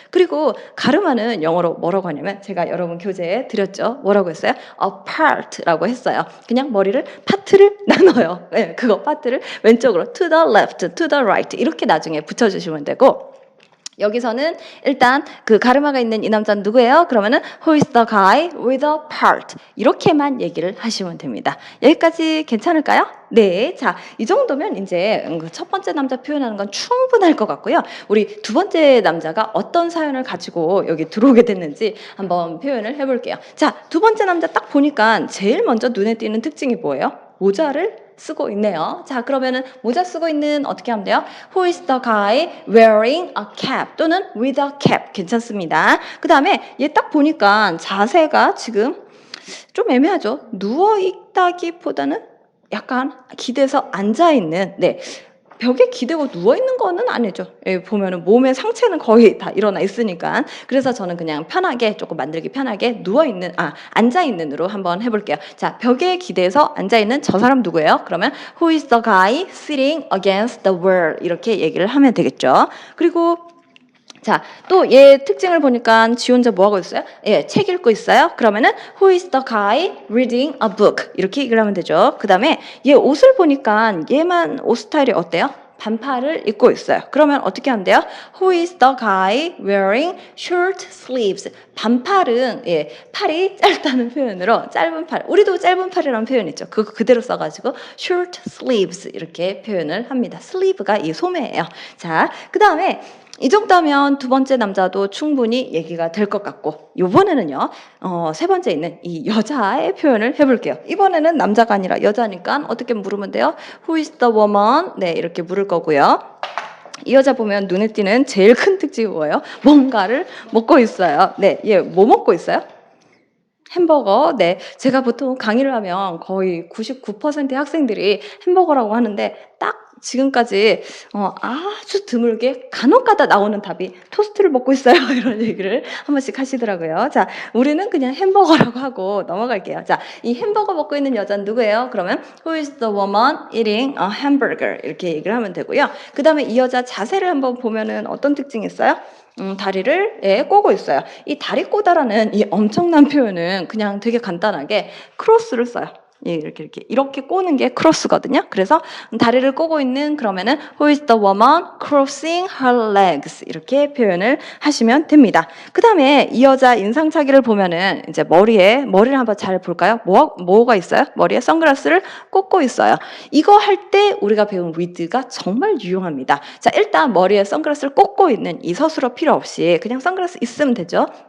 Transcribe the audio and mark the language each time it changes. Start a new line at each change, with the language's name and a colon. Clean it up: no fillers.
Korean: 그리고 가르마는 영어로 뭐라고 하냐면 제가 여러분 교재에 드렸죠. 뭐라고 했어요? A part라고 했어요. 그냥 머리를 파트를 나눠요. 네, 그거 파트를 왼쪽으로 to the left, to the right 이렇게 나중에 붙여주시면 되고 여기서는 일단 그 가르마가 있는 이 남자는 누구예요? 그러면은
English: Who is the guy with a part?
Korean: 이렇게만 얘기를 하시면 됩니다. 여기까지 괜찮을까요? 네, 자, 이 정도면 이제 첫 번째 남자 표현하는 건 충분할 것 같고요. 우리 두 번째 남자가 어떤 사연을 가지고 여기 들어오게 됐는지 한번 표현을 해볼게요. 자, 두 번째 남자 딱 보니까 제일 먼저 눈에 띄는 특징이 뭐예요? 모자를 쓰고 있네요. 자, 그러면은 모자 쓰고 있는 어떻게 하면 돼요?
English: Who is the guy wearing a cap? 또는 with a cap
Korean: 괜찮습니다. 그 다음에 얘 딱 보니까 자세가 지금 좀 애매하죠. 누워 있다기보다는 약간 기대서 앉아 있는. 네. 벽에 기대고 누워있는 거는 아니죠. 예, 보면은 몸의 상체는 거의 다 일어나 있으니까. 그래서 저는 그냥 편하게, 조금 만들기 편하게 앉아있는으로 한번 해볼게요. 자, 벽에 기대서 앉아있는 저 사람 누구예요? 그러면
English: Who is the guy sitting against the wall?
Korean: 이렇게 얘기를 하면 되겠죠. 그리고 자, 또 얘 특징을 보니까 지 혼자 뭐 하고 있어요? 예, 책 읽고 있어요. 그러면은
English: Who is the guy reading a book?
Korean: 이렇게 얘기를 하면 되죠. 그 다음에 얘 옷을 보니까 얘만 옷 스타일이 어때요? 반팔을 입고 있어요. 그러면 어떻게 하면 돼요?
English: Who is the guy wearing short sleeves?
Korean: 반팔은 예, 팔이 짧다는 표현으로 짧은 팔. 우리도 짧은 팔이라는 표현 있죠. 그거 그대로 써가지고 short sleeves 이렇게 표현을 합니다. 슬리브가 이 소매예요. 자, 그 다음에 이 정도면 두 번째 남자도 충분히 얘기가 될 것 같고 이번에는요 세 번째 있는 이 여자의 표현을 해볼게요. 이번에는 남자가 아니라 여자니까 어떻게 물으면 돼요?
English: Who is the woman?
Korean: 네, 이렇게 물을 거고요. 이 여자 보면 눈에 띄는 제일 큰 특징이 뭐예요? 뭔가를 먹고 있어요. 네, 얘 뭐 먹고 있어요? 햄버거. 네, 제가 보통 강의를 하면 거의 99%의 학생들이 햄버거라고 하는데 딱 지금까지 아주 드물게 간혹가다 나오는 답이 토스트를 먹고 있어요. 이런 얘기를 한 번씩 하시더라고요. 자, 우리는 그냥 햄버거라고 하고 넘어갈게요. 자, 이 햄버거 먹고 있는 여자는 누구예요? 그러면
English: Who is the woman eating a hamburger?
Korean: 이렇게 얘기를 하면 되고요. 그 다음에 이 여자 자세를 한번 보면은 어떤 특징이 있어요? 다리를 꼬고 있어요. 이 다리 꼬다라는 이 엄청난 표현은 그냥 되게 간단하게 크로스를 써요. 이렇게 꼬는 게 크로스거든요. 그래서 다리를 꼬고 있는 그러면은
English: Who is the woman crossing her legs?
Korean: 이렇게 표현을 하시면 됩니다. 그 다음에 이 여자 인상착의를 보면은 이제 머리를 한번 잘 볼까요? 뭐가 있어요? 머리에 선글라스를 꽂고 있어요. 이거 할 때 우리가 배운 with가 정말 유용합니다. 자, 일단 머리에 선글라스를 꽂고 있는 이 서술어 필요 없이 그냥 선글라스 있으면 되죠.